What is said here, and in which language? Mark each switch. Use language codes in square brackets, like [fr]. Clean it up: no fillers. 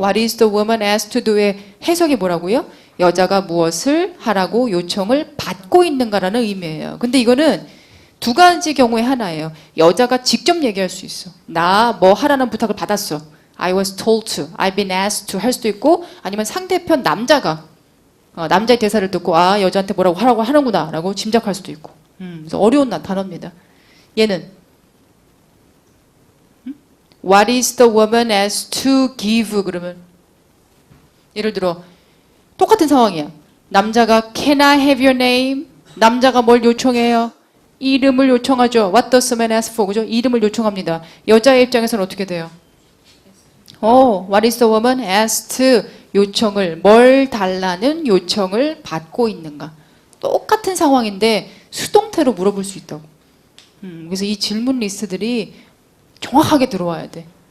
[en] What is the woman asked to do [ko] 의 해석이 뭐라고요? 여자가 무엇을 하라고 요청을 받고 있는가라는 의미예요. 근데 이거는 두 가지 경우에 하나예요. 여자가 직접 얘기할 수 있어. 나 뭐 하라는 부탁을 받았어. [en] I was told to, I've been asked to [ko] 할 수도 있고, 아니면 상대편 남자가 남자의 대사를 듣고 아 여자한테 뭐라고 하라고 하는구나 라고 짐작할 수도 있고. 그래서 어려운 단어입니다. 얘는 [en] What is the woman asked to give? [ko] 그러면 예를 들어 똑같은 상황이야. 남자가 [en] Can I have your name? [ko] 남자가 뭘 요청해요? 이름을 요청하죠. [en] What does the man ask for? [ko] 그죠? 이름을 요청합니다. 여자의 입장에서는 어떻게 돼요? [en] What is the woman asked? [ko] 요청을, 뭘 달라는 요청을 받고 있는가? 똑같은 상황인데 수동태로 물어볼 수 있다고. 그래서 이 질문 리스트들이 정확하게 들어와야 돼.